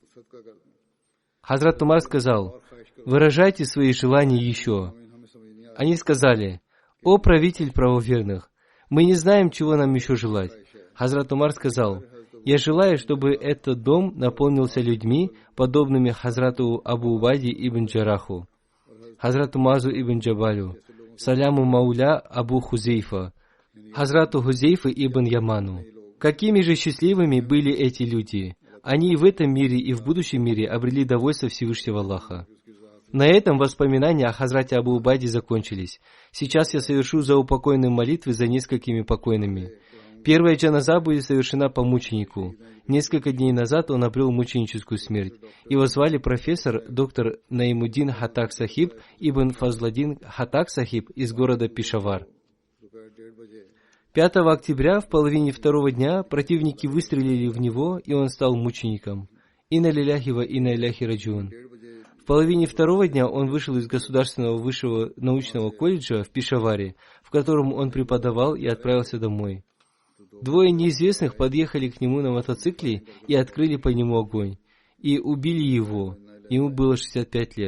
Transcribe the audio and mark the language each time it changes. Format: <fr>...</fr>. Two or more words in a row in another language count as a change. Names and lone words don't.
<ru>Хазрат Умар сказал: «Выражайте свои желания еще». Они сказали: «О правитель правоверных, мы не знаем, чего нам еще желать». Хазрат Умар сказал: «Я желаю, чтобы этот дом наполнился людьми, подобными Хазрату Абу Убайде ибн Джараху, Хазрату Мазу ибн Джабалю, Саляму Мауля Абу Хузейфа, Хазрату Хузейфа ибн Яману». Какими же счастливыми были эти люди! Они и в этом мире, и в будущем мире обрели довольство Всевышнего Аллаха. На этом воспоминания о Хазрате Абу Убайде закончились. Сейчас я совершу заупокойные молитвы за несколькими покойными. Первая джаназа будет совершена по мученику. Несколько дней назад он обрел мученическую смерть. Его звали профессор доктор Наимуддин Хатак Сахиб ибн Фазладдин Хатак Сахиб из города Пешавар. 5 октября в половине второго дня противники выстрелили в него, и он стал мучеником.</ru> <ar>إنا لله وإنا إليه راجعون.</ar> <ru>В половине второго дня он вышел из Государственного высшего научного колледжа в Пешаваре, в котором он преподавал, и отправился домой. Двое неизвестных подъехали к нему на мотоцикле и открыли по нему огонь, и убили его. Ему было 65 лет.</ru>